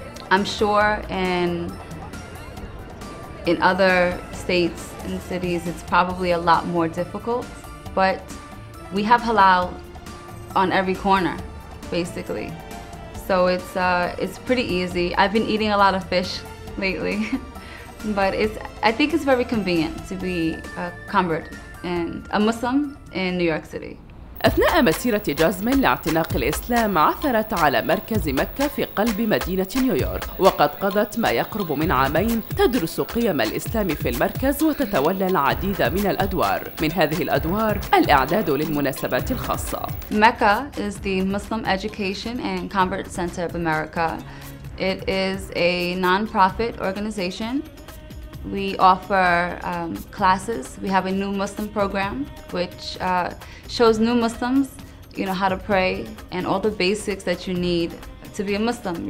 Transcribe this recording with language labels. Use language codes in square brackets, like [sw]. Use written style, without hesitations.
[en] I'm sure in other states and cities it's probably a lot more difficult, but we have halal on every corner, basically. So it's pretty easy. I've been eating a lot of fish lately, but I think it's very convenient to be a convert and a Muslim in New York City. [ar] أثناء مسيرة جازمين لاعتناق الإسلام عثرت على مركز مكة في قلب مدينة نيويورك، وقد قضت ما يقرب من عامين تدرس قيم الإسلام في المركز وتتولى العديد من الأدوار. من هذه الأدوار الإعداد للمناسبات الخاصة. [en] Mecca is the Muslim Education and Convert Center of America. It is a non-profit organization. We offer classes. We have a new Muslim program which shows new Muslims, you know, how to pray and all the basics that you need to be a Muslim.